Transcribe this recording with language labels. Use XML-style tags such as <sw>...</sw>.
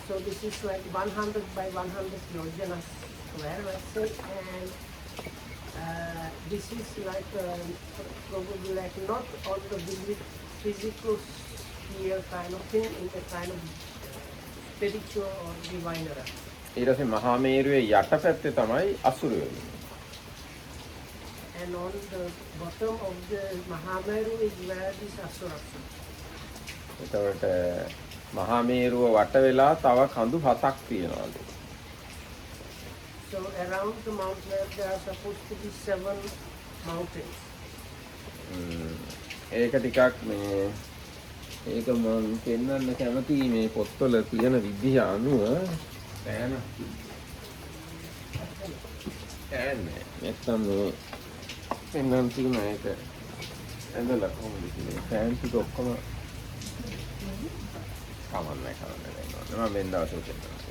<en>So this is like 100 by 100 yojanas square, let's say, and this is like probably like not on the physical sphere kind of thing, in the kind of spiritual or divine realm.</en> <si>ඊට පස්සේ මහා මේරුවේ යටපැත්තේ තමයි අසුරයෝ ඉන්නේ.</si> <en>And on the bottom of the Mahameru is where this asuras are.</en> <si>එතකොට මහා මේරුව වට වෙලා තව කඳු 7ක් තියෙනවලු.</si> <en>So around the Mount Meru there are supposed to be 7 mountains.</en> <si>ඒක ටිකක් මේ ඒක මම පෙන්වන්න කැමතියි මේ පොත්වල තියෙන විදිහ අනුව පෑන නැත්තම් මේ පෙන්වන්න තියෙන එක ඇඳලා කොහොමද කියන්නේ පෑන් ටික ඔක්කොම කවන්නේ මම වෙන දවසක කියනවා.</si>